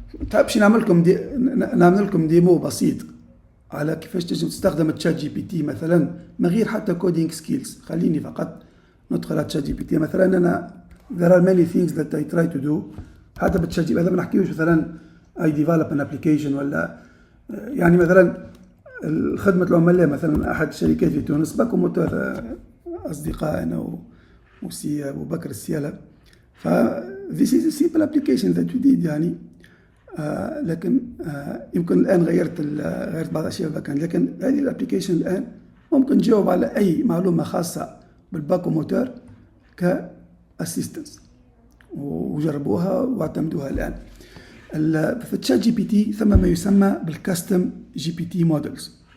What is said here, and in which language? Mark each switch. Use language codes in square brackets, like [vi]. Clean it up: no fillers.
[ar] تحبش نعمل لكم ديمو بسيط على كيفاش تنجم تستخدم تشات جي بي تي مثلا من غير حتى كودينج سكيلز. خليني فقط ندخل على تشات جي بي تي مثلا. انا [en] there are many things that I try to do [ar] حتى بالتشات جي بي تي. هذا ما نحكيوش مثلا [en] I develop an application [ar] ولا يعني مثلا خدمة العملاء مثلا أحد الشركات في تونس باكو موتور أصدقائنا وسي أبو بكر السيالة. [en] ف this is a simple application that we did يعني. [ar] لكن يمكن الآن غيرت بعض الأشياء بالباكند، لكن هذه الابليكيشن الآن ممكن تجاوب على أي معلومة خاصة بالباكو موتور كأسيستنس، وجربوها واعتمدوها الآن. في التشات جي بي تي ثم ما يسمى بالكاستم جي بي تي مودلز.